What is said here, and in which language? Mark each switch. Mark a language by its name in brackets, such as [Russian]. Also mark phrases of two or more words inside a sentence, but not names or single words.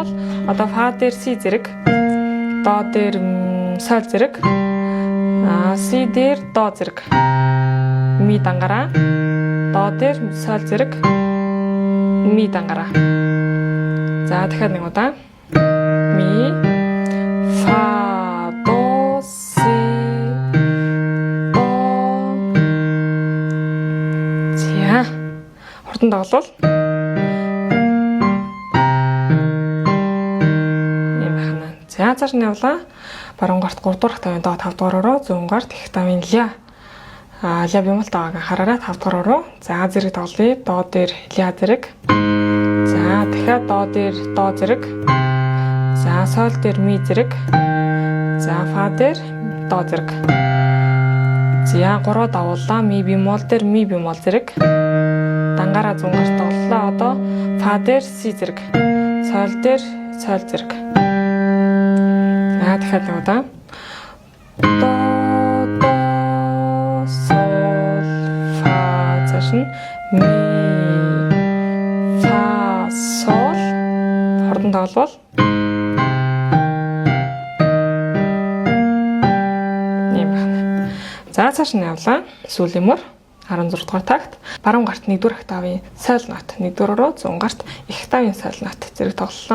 [Mongolian] Одоо фа дээр си зэрэг. До дээр сол зэрэг. Си дээр до зэрэг. Ми дангаараа. До дээр сол зэрэг. Ми дангаараа. За дахиад нэг удаа. Ми фа до си до. За хурдан тоглол. Ийм байна. За цааш нь явлаа. Баруун гарт 3 дахь тавын до 5 дугаараа 100 гарт их тавын ля. Ля бемол таагааг анхаараарай 5 дугаараа. За зэрэг тоглоё. До дээр ля зэрэг. За дахиад до дээр до зэрэг. За сол дээр ми зэрэг. За фа дээр до зэрэг. За 3 давууллаа. Ми бемол дээр ми бемол зэрэг. Дангаараа 100 гарт тоглолоо. Одоо фа дээр си зэрэг. Сол дээр сол зэрэг. За дахиад нэг удаа. До до сол фа цааш нь ми сол хурдан тоглол. Ийм байна. За цааш нь явлаа. Сүүлийн мөр 16 дугаар такт. Баруун гарт 1 дугаар тавын сол нот 1 дугаараа 100 гарт их тавын сол нот зэрэг тоглолоо.